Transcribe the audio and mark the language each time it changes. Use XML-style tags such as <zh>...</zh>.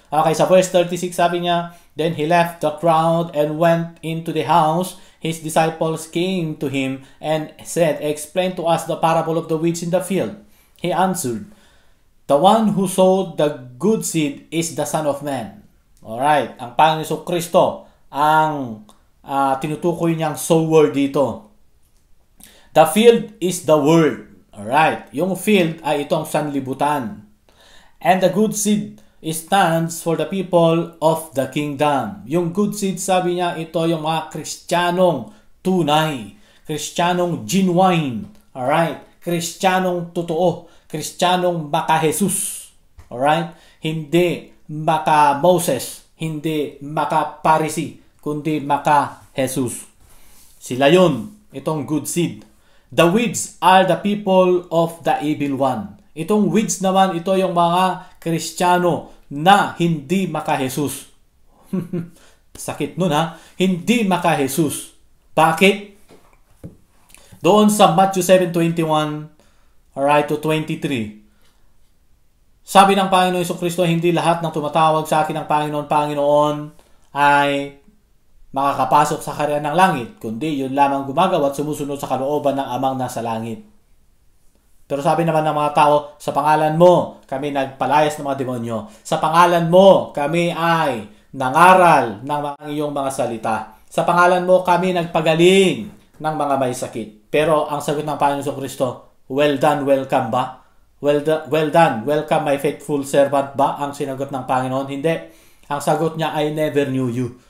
<en>Okay,</en> <tl>sa verse 36 sabi niya,</tl> <en>"Then he left the crowd and went into the house. His disciples came to him and said, 'Explain to us the parable of the weeds in the field.' He answered, 'The one who sowed the good seed is the Son of Man.'"</en> <tl>Alright, ang Panginoon Kristo ang tinutukoy niyang sower dito.</tl> <en>The field is the word. Alright,</en> <tl>yung field ay itong sanlibutan.</tl> <en>And the good seed stands for the people of the kingdom.</en> <tl>Yung good seed, sabi niya, ito yung mga Kristiyanong tunay, Kristiyanong genuine. Alright, Kristiyanong totoo, Kristiyanong maka-Jesus. Alright, hindi maka-Moses, hindi maka-Pharisee, kundi maka-Jesus. Sila yun, itong good seed.</tl> <en>The weeds are the people of the evil one.</en> <tl>Itong weeds naman, ito yung mga Kristiyano na hindi maka-Jesus. Sakit nun ha? Hindi maka-Jesus. Bakit? Doon sa Matthew 7:21 alright, to 23. Sabi ng Panginoon Jesucristo, hindi lahat ng tumatawag sa akin ng Panginoon ay makakapasok sa kaharian ng langit, kundi yun lamang gumagawa at sumusunod sa kalooban ng Amang nasa langit. Pero sabi naman ng mga tao, sa pangalan mo, kami nagpalayas ng mga demonyo. Sa pangalan mo, kami ay nangaral ng iyong mga salita. Sa pangalan mo, kami nagpagaling ng mga may sakit. Pero ang sagot ng Panginoon Kristo,</tl> <en>well done, welcome</en> <tl>ba?</tl> <en>Well done, welcome my faithful servant ba?</en> <tl>Ang sinagot ng Panginoon, hindi. Ang sagot niya,</tl> <en>I never knew you.</en>